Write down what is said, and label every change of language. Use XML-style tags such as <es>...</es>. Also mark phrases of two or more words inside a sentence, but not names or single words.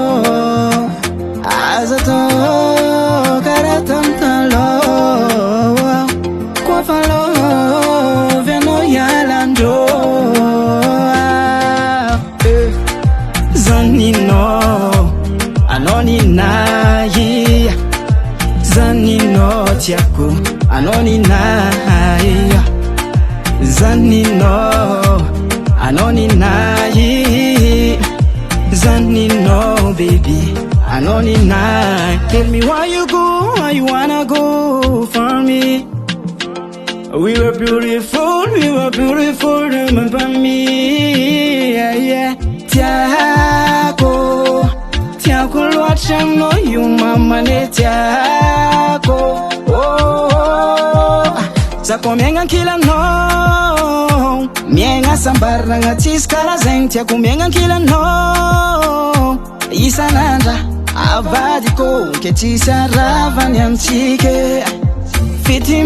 <mg>aza tao karaha tamy taloha koa fa lovy anao ialandro zaninao anao ninahy zaninao tiako anao ninahy zaninao anao ninahy zaninao baby anao ninahy</mg> <en>tell me why you go why you wanna go for me we were beautiful remember me yeah</en> <mg>tiako tiako loatra aminao io mamane tiako zako miaigna ankilanao miaigna sambaragna tsisy karazagny tiako miaigna ankilanao isanandra avadiko ke tsisy aravany amitsike fity</mg>